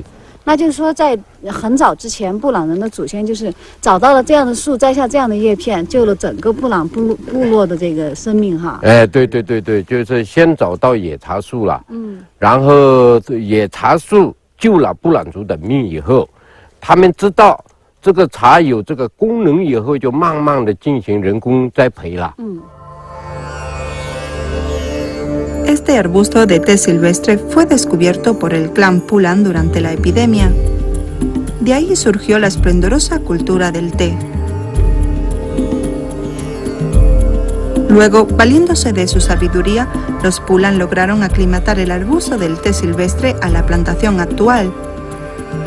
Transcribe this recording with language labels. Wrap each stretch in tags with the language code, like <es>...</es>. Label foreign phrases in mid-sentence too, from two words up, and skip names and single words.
<zh>那就是说，在很早之前，布朗人的祖先就是找到了这样的树，摘下这样的叶片，救了整个布朗部落的这个生命哈。对对对对，就是先找到野茶树了，然后野茶树救了布朗族的命以后，他们知道这个茶有这个功能以后，就慢慢的进行人工栽培了。</zh> <es>Este arbusto de té silvestre fue descubierto por el clan Pulang durante la epidemia. De ahí surgió la esplendorosa cultura del té. Luego, valiéndose de su sabiduría, los Pulang lograron aclimatar el arbusto del té silvestre a la plantación actual.</es>